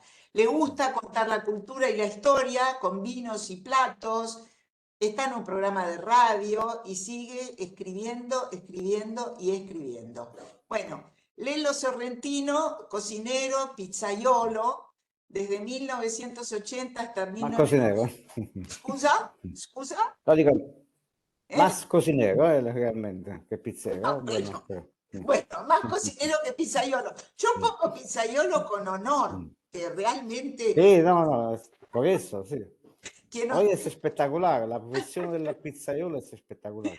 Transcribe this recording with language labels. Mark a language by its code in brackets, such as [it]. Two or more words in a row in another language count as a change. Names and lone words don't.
[es] Le gusta contar la cultura y la historia con vinos y platos, está en un programa de radio y sigue escribiendo, escribiendo y escribiendo. Bueno, Lelo Sorrentino, cocinero, pizzaiolo, desde 1980 hasta Ma cocinero? [it] 1900. Scusa? Scusa? No, dico, ¿Eh? [es] más cocinero, realmente, che pizzero. No, Bueno, bueno, más cocinero que pizzaiolo. Yo pongo pizzaiolo con honor, Mm. que realmente Sí, no, no, por eso, sí. quien Hoy es ostenta, espectacular, la profesión del pizzaiolo es espectacular.